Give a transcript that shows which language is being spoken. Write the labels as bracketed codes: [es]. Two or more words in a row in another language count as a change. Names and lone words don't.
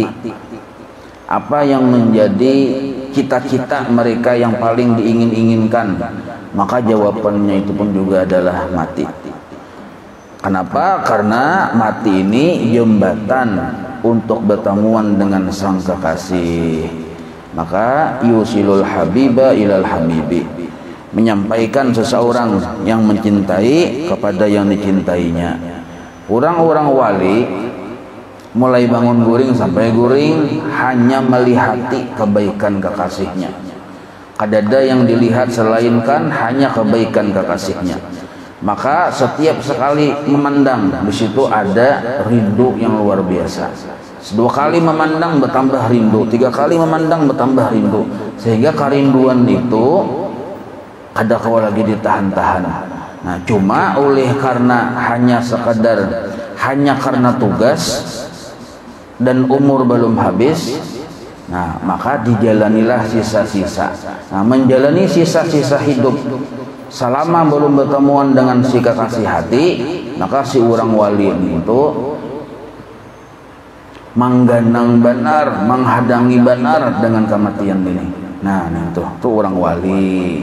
[id] Apa yang menjadi cita-cita mereka yang paling diingin-inginkan, maka jawabannya itu pun juga adalah mati. Kenapa? Karena mati ini jembatan untuk bertemuan dengan sang kekasih. [ar] فما يوصل الحبيب إلى الحبيب, [id] menyampaikan seseorang yang mencintai kepada yang dicintainya. Orang-orang wali mulai bangun guring sampai guring hanya melihati kebaikan kekasihnya. Kadada yang dilihat selainkan hanya kebaikan kekasihnya. Maka setiap sekali memandang, di situ ada rindu yang luar biasa. 2 kali memandang bertambah rindu, 3 kali memandang bertambah rindu, sehingga kerinduan itu ada kau lagi ditahan-tahan. Nah, cuma oleh karena hanya sekadar, hanya karena tugas dan umur belum habis, nah maka dijalanilah sisa-sisa. Nah, menjalani sisa-sisa hidup selama belum bertemuan dengan si kekasih hati, maka si orang wali itu [bjn] mangganang benar, menghadangi benar [id] dengan kematian ini. Nah, itu orang wali.